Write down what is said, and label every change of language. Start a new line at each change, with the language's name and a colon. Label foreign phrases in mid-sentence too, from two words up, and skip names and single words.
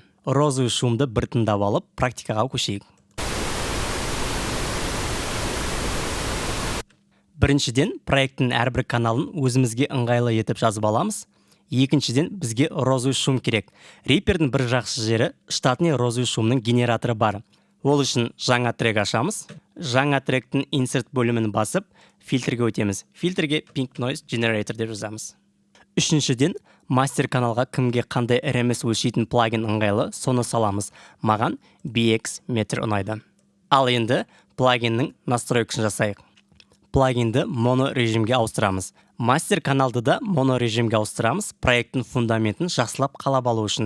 Russian: Розовый шумды
Kazakh: бір тыңдап алып, практикаға көшейік. Біріншіден, проекттің әрбір каналын өзімізге ыңғайлы етіп жазып аламыз. Екіншіден, бізге
Russian: розовый шум
Kazakh: керек. Reaper'дің бір жақсы жері
Russian: штатный розовый шумның
Kazakh: генераторы бар. Ол үшін жаңа трек ашамыз. Жаңа тректің insert бөлімін басып, фильтрге өтеміз. Фильтрге
English: pink noise generator
Kazakh: деп жазамыз. Үшіншіден, мастер каналға кімге қандай RMS өлшейтін плагин ыңғайлы, соны саламыз. Маған BX метр ұнайды. Ал енді плагиннің настройкасын жасайық. Плагинді моно режимге ауыстырамыз. Мастер каналды да моно режимге ауыстырамыз, проекттің фундаментін жақсылап қалап алу үшін.